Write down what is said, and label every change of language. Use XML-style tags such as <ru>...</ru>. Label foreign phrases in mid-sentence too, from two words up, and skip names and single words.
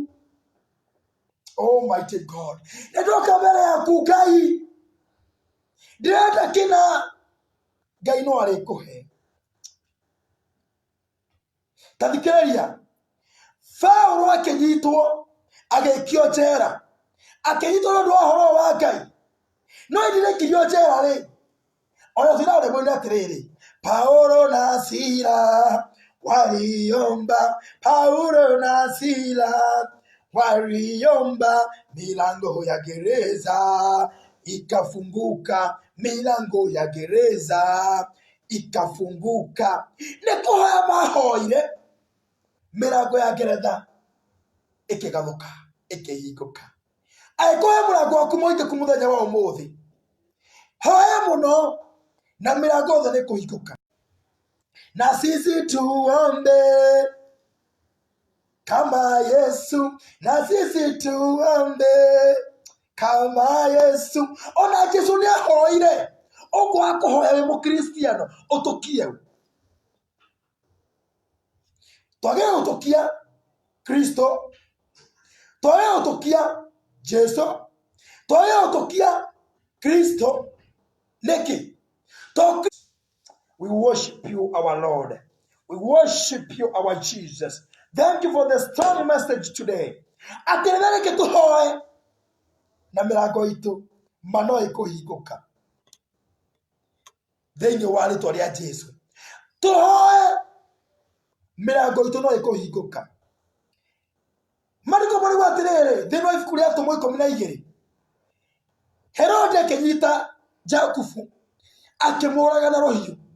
<en>Almighty God</en> <ki>ndoka mbere yaku Ngai ndĩrenda kĩna Ngai no arĩkũhe. Ta thikĩrĩria Paulo akĩnyitwo agĩikio njera akĩnyitwo nĩ ũndũ wa ũhoro wa Ngai no hĩndĩ ĩrĩa aikirio njera rĩ ona Sila</ki> <sw>alimwambia atĩrĩrĩ Paulo na Sila waliomba Paulo na Sila waliomba milango ya gereza ikafunguka milango ya gereza ikafunguka.</sw> <ki>Nĩ kũhoya mahoire milango ya gereza ĩkĩgathũka ĩkĩhingũka. Angĩkorwo mũrango waku mũhingũku mũthenya wa ũmũthĩ hoya mũno na milango yothe nĩ kũhingũka.</ki> <sw>Na sisi tuombe kama Yesu, na sisi tuombe kama Yesu.</sw> <ki>Ona Jesu nĩ ahoire ũguo akũhoya wĩ mũkristiano ũtũkie. Twagĩrĩirwo gũtũkia Kristo, twagĩrĩirwo gũtũkia Jesu, twagĩrĩirwo gũtũkia Kristo nĩkĩ?</ki> <en>We worship you, our Lord. We worship you, our Jesus. Thank you for the strong message today.</en> <ki>Atĩrĩrĩke tũhoe na mĩrango itũ mano ĩkũhingũka thĩinĩ wa rĩĩtwa rĩa Jesũ. Tũhoe mirango itu no ikuhinguka mariko mari watirere thino ifuku ria Atumwa 12 Herode kenyita Jakubu akimuraga na rohiyo</ki>